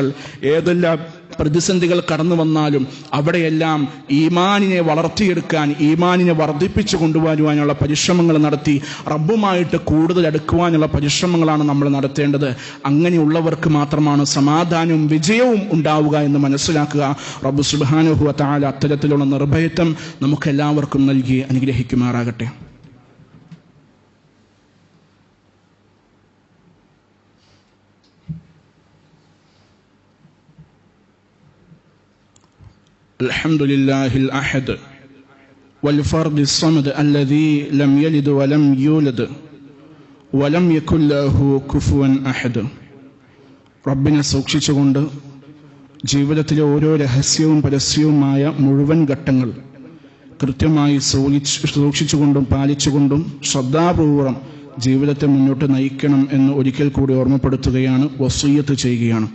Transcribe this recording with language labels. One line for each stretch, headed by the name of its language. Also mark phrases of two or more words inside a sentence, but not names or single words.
Malayalam: ഏതെല്ലാം പ്രതിസന്ധികൾ കടന്നു വന്നാലും അവിടെയെല്ലാം ഈമാനിനെ വളർത്തിയെടുക്കാൻ, ഈമാനിനെ വർദ്ധിപ്പിച്ചു കൊണ്ടുവരുവാനുള്ള പരിശ്രമങ്ങൾ നടത്തി റബ്ബുമായിട്ട് കൂടുതൽ അടുക്കുവാനുള്ള പരിശ്രമങ്ങളാണ് നമ്മൾ നടത്തേണ്ടത്. അങ്ങനെയുള്ളവർക്ക് മാത്രമാണ് സമാധാനവും വിജയവും ഉണ്ടാവുക എന്ന് മനസ്സിലാക്കുക. റബ്ബ്
Arabic: سبحانه و تعالى
Malayalam: അത്തരത്തിലുള്ള നിർഭയത്വം നമുക്കെല്ലാവർക്കും നൽകി അനുഗ്രഹിക്കുമാറാകട്ടെ.
Arabic: الحمد لله الأحد والفرد الصمد الذي لم يلد ولم يولد ولم يكن له كفوا أحد.
Malayalam: റബ്ബിനെ സൂക്ഷിച്ചുകൊണ്ട് ജീവിതത്തിലെ ഓരോ രഹസ്യവും പരസ്യവുമായ മുഴുവൻ ഘട്ടങ്ങൾ കൃത്യമായി സൂക്ഷിച്ചുകൊണ്ടും പാലിച്ചുകൊണ്ടും ശ്രദ്ധാപൂർവം ജീവിതത്തെ മുന്നോട്ട് നയിക്കണം എന്ന് ഒരിക്കൽ കൂടി ഓർമ്മപ്പെടുത്തുകയാണ്, വസിയ്യത്ത് ചെയ്യുകയാണ്.